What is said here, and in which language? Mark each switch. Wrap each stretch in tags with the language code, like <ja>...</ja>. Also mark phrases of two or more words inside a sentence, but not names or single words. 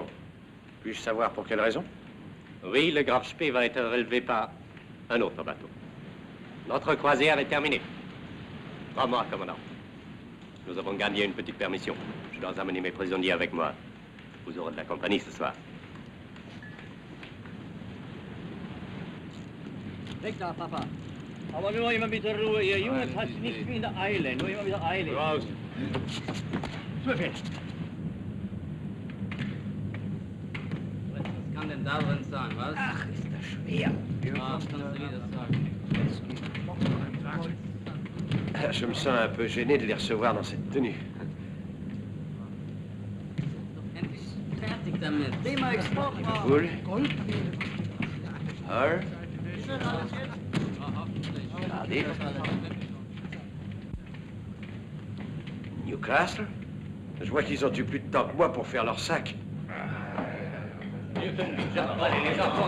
<fr>Puis-je savoir pour quelle raison? Oui, le Graf Spee va être relevé par un autre bateau. Notre croisière est terminée. 3 mois, commandant. Nous avons gagné une petite permission. Je dois amener mes prisonniers avec moi. Vous aurez de la compagnie ce soir.</fr> <de>Richter, Papa. Aber nur immer mit der Ruhe. Ihr Jungs hat nicht wie in der Eile. Nur immer wieder Eile. Raus. Was kann denn da drin sein, was? Ach, ist das schwer. Ja, das kannst du wieder sagen.</de> <fr>Je me sens un peu gêné de les recevoir dans cette tenue.</fr> <de>Endlich fertig damit. Thema Export. Cool. Hull. Cardiff. Newcastle.</de> <fr>Je vois qu'ils ont eu plus de temps que moi pour faire leur sac. Allez, les enfants.</fr>